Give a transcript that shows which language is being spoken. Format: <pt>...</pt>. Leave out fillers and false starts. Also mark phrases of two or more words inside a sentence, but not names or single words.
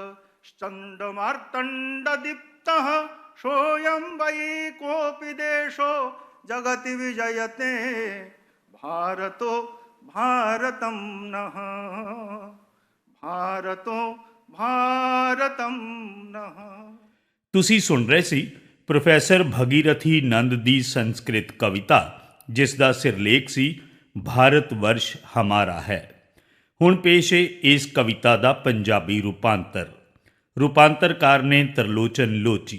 <sa>चण्डमार्तण्डदीप्तः सोऽयं वै कोऽपि देशो जगति विजयते भारतो भारतं नः भारतो भारतं नः।</sa> <pa>ਤੁਸੀਂ ਸੁਣ ਰਹੇ ਸੀ ਪ੍ਰੋਫੈਸਰ ਭਗੀਰਥੀ ਨੰਦ ਦੀ ਸੰਸਕ੍ਰਿਤ ਕਵਿਤਾ, ਜਿਸ ਦਾ ਸਿਰਲੇਖ ਸੀ ਭਾਰਤ ਵਰਸ਼ ਹਮਾਰਾ ਹੈ। ਹੁਣ ਪੇਸ਼ ਹੈ ਇਸ ਕਵਿਤਾ ਦਾ ਪੰਜਾਬੀ ਰੂਪਾਂਤਰਕਾਰ ਨੇ ਤਰਲੋਚਨ ਲੋਚੀ।</pa>